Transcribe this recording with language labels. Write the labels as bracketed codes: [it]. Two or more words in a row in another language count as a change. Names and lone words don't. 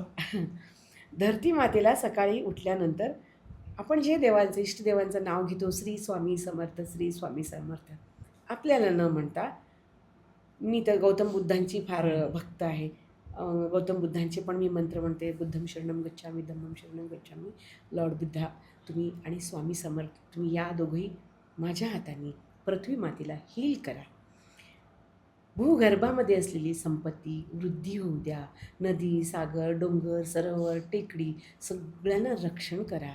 [mr] धरती मातेला सकाळी उठल्यानंतर आपण जे देवांचं इष्टदेवांचं नाव घेतो, श्री स्वामी समर्थ, श्री स्वामी समर्थ, आपल्याला न म्हणता. मी तर गौतम बुद्धांची फार भक्त आहे. गौतम बुद्धांचे पण मी मंत्र म्हणते, [pi] बुद्धं शरणं गच्छामि, धम्मं शरणं गच्छामि, [mr] लॉर्ड बुद्धा तुम्ही आणि स्वामी समर्थ तुम्ही या दोघंही माझ्या हाताने पृथ्वी मातेला हील करा. भूगर्भामध्ये असलेली संपत्ती वृद्धी होऊ द्या. नदी, सागर, डोंगर, सरोवर, टेकडी सगळ्यांना रक्षण करा.